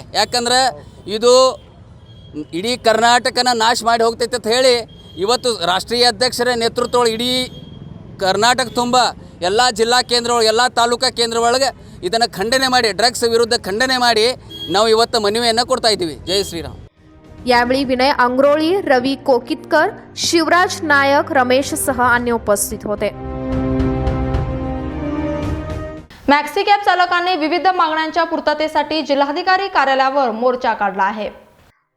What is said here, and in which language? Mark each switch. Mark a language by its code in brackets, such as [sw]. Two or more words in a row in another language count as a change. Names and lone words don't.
[kn] ಯಾಕಂದ್ರೆ ಇದು ಇಡೀ ಕರ್ನಾಟಕನ ನಾಶ ಮಾಡಿ ಹೋಗ್ತೈತೆ ಅಂತ ಹೇಳಿ ಇವತ್ತು ರಾಷ್ಟ್ರೀಯ ಅಧ್ಯಕ್ಷರ ನೇತೃತ್ವ ಇಡೀ ಕರ್ನಾಟಕ ತುಂಬ ಎಲ್ಲ ಜಿಲ್ಲಾ ಕೇಂದ್ರಗಳು, ಎಲ್ಲ ತಾಲೂಕಾ ಕೇಂದ್ರ ಒಳಗೆ ಇದನ್ನು ಖಂಡನೆ ಮಾಡಿ, ಡ್ರಗ್ಸ್ ವಿರುದ್ಧ ಖಂಡನೆ ಮಾಡಿ ನಾವು ಇವತ್ತು ಮನವಿಯನ್ನು ಕೊಡ್ತಾ ಇದ್ದೀವಿ. ಜೈ ಶ್ರೀರಾಮ್. [mr] यावेळी विनय अंगरोळी, रवी कोकितकर, शिवराज नायक, रमेश सह अन्य उपस्थित होते. [en] maxi cab [mr] चालकांनी विविध मागण्यांच्या पूर्ततेसाठी जिल्हाधिकारी कार्यालयावर मोर्चा काढला आहे.